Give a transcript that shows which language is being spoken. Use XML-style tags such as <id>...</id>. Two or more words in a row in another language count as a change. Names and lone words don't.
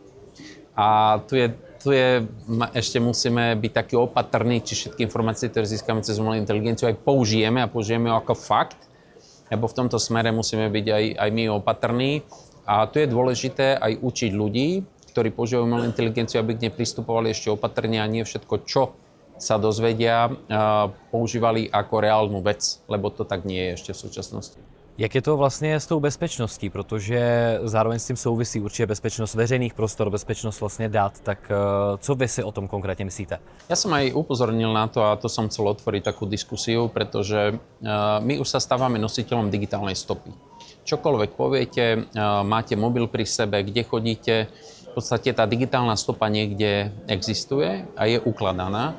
<sk>A tu ešte musíme byť takí opatrní, či všetky informácie, ktoré získame cez umelú inteligenciu, aj použijeme ho ako fakt, lebo v tomto smere musíme byť aj my opatrní. A tu je dôležité aj učiť ľudí, ktorí používajú umelú inteligenciu, aby k nej pristupovali ešte opatrne a nie všetko, čo sa dozvedia, používali ako reálnu vec, lebo to tak nie je ešte v súčasnosti.</sk> <cs>Jak je to vlastně s tou bezpečností, protože zároveň s tím souvisí určitě bezpečnost veřejných prostor, bezpečnost vlastně dat, tak co vy si o tom konkrétně myslíte?</cs> <sk>Ja som aj upozornil na to, a to som chcel otvoriť takú diskusiu, pretože my už sa stávame nositeľom digitálnej stopy. Čokoľvek poviete, máte mobil pri sebe, kde chodíte, v podstate tá digitálna stopa niekde existuje a je ukladaná.</sk>